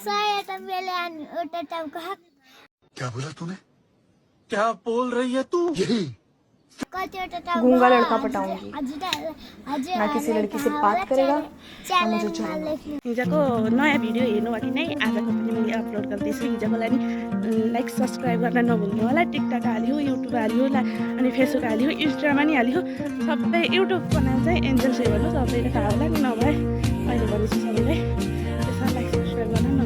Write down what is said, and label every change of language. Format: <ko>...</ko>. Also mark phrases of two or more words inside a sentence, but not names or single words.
<hi>क्या बोला तूने? क्या बोल रही है तू? यही गूंगा लड़का पटाऊंगी ना किसी लड़की से बात करेगा ना मुझे चाहिए।</hi> <ne>हिजोको नयाँ भिडियो हेर्नु अघि नै आजको पनि मैले अपलोड गर्दैछु। हिजोको लागि</ne> <en>like subscribe</en> <ne>गर्न नभुल्नु होला। टिकटक हाल्यो, युट्युब हाल्यो, अनि फेसबुक हाल्यो, इन्स्टामा नि हाल्यो। सबै युट्युबको नाम चाहिँ एन्जल से भन्नु, सबैले थाहा होला नि। नभए अहिले भन्छु सबैलाई त्यसमा</ne> <en>like subscribe</en> <ne>गर्न न।</ne>